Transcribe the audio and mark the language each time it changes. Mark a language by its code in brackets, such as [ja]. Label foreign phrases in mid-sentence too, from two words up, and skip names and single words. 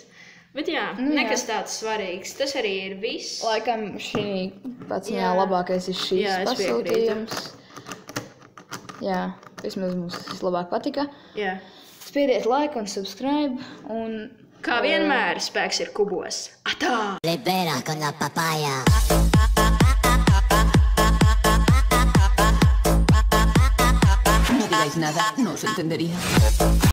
[lv] Bet jā, nekas tāds svarīgs. Tas arī ir viss. Laikam šī pats labākais ir šīs pasūtījums. Jā, vismaz mums tas labāk patika. Jā. Spiediet like un subscribe. Un, kā vienmēr, spēks ir kubos. Atā! [es] Libera con la papaya. No digáis nada, no os entendería.